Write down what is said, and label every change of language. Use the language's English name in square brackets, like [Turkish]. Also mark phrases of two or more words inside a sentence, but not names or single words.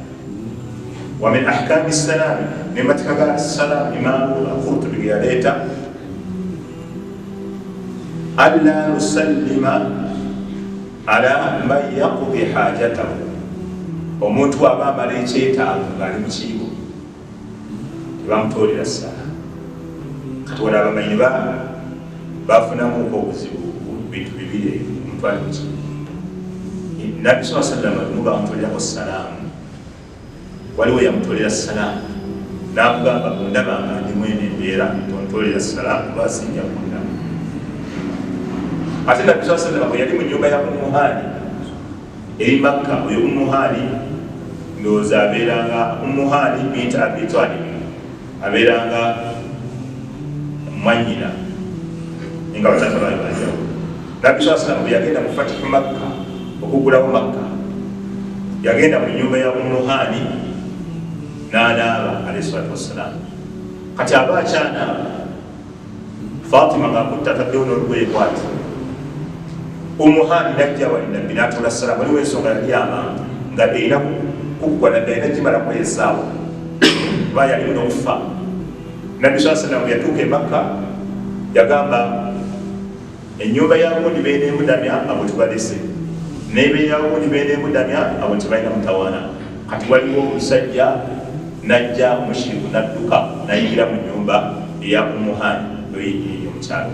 [Arabic] ومن أحكام السلام, [Ganda] ne matika ga salaamu Imaamu Al-Qurtubi ge yaleeta, [Arabic] ألا نسلم على من يقضي حاجته. [Ganda] Omuntu aba amala ekyetaago ng'ali mu kiibo tebamutoolera salaamu. Kati wano abamanyi bafunamuko obuzibu bintu bibiri omuntu ali mu kiibo. Nabbi [Arabic] صلى الله عليه وسلم [Ganda] nuga amutolerako salaamu. Waliwo yamutolera salaamu n'amugamba bundabanga ndi mwene embeera tontolera salaamu basinja kundaba. Ate Nabbi sallallahu alaihi wasallam bwe yali mu nnyumba ya Ummu Hani eri Makka, oyo Ummu Hani ndowooza abeeranga Ummu Hani binti Abi Talib abeeranga mwannyina nga batata baali banjawulo. Nabbi [Arabic] صلى الله عليه وسلم [Ganda] bwe yagenda mu [Arabic] فتح مكة [Ganda] okugulawo Makka, yagenda mu nnyumba ya Ummu Hani n'anaaba [Arabic] عليه الصلاة والسلام. [Ganda] Kati aba akyanaaba, Fatima ng'akutte ataddewo n'olugoye kwati, Ummu Hani n'ajja wali Nabbi n'atoola salaamu. Waliwo ensonga yali amanga nga erina kuggwa Nabbi alina gimalamu esaawa kuba yali n'okufa. Nabbi [Arabic] صلى الله عليه وسلم [Ganda] bwe yatuuka e Makka yagamba ennyumba ya gundi beeneemudamya abo tubalese, n'ebeeyawo gundi beeneemudamya abo tebalina mutawaana. Kati waliwo omusajja najja omushiriku n'adduka n'ayingira mu nnyumba eya Ummu Hani omukyalo.